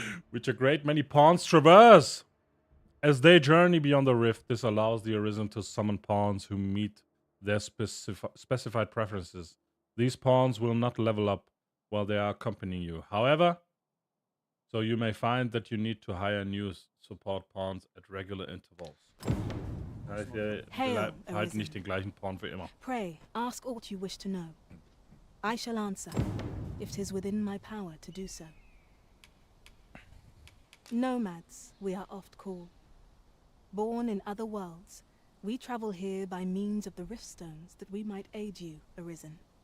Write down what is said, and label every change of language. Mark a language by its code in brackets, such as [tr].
[en] Which a great many pawns traverse. As they journey beyond the rift, this allows the Arisen to summon pawns who meet their specified preferences. These pawns will not level up while they are accompanying you. However, so you may find that you need to hire new support pawns at regular intervals. [de] Heißt, wir halten nicht den gleichen Pawn für immer. [en] Pray, ask aught you wish to know. I shall answer, if 'tis within my power to do so. Nomads, we are oft called. Born in other worlds, we travel here by means of the rift stones that we might aid you, Arisen.